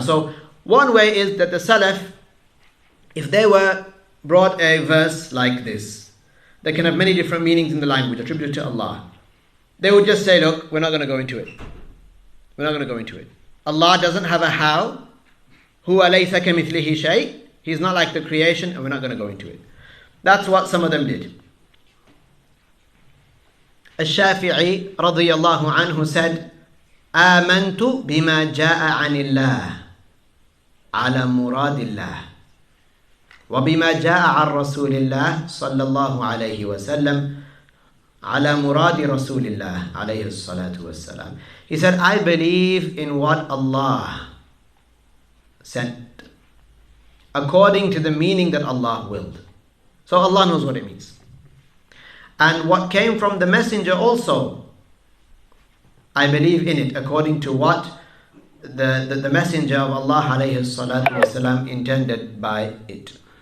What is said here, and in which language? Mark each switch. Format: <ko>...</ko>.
<en>So one way is that the Salaf, if they were brought a verse like this, that can have many different meanings in the language attributed to Allah, they would just say, look, we're not going to go into it. We're not going to go into it. Allah doesn't have a how.</en> <ar>Huwa laysa kamithlihi shay.</ar> <en>He's not like the creation, and we're not going to go into it. That's what some of them did.</en> <ar>Al-Shafi'i radiyallahu anhu said, آمنت بما جاء عن الله على مراد الله وبما جاء عن رسول الله صلى الله عليه وسلم على مراد رسول الله عليه الصلاة والسلام.</ar> <en>He said, I believe in what Allah sent according to the meaning that Allah willed. So Allah knows what it means. And what came from the messenger also, I believe in it according to what the messenger of Allah alayhi salatu wasalam intended by it.</en>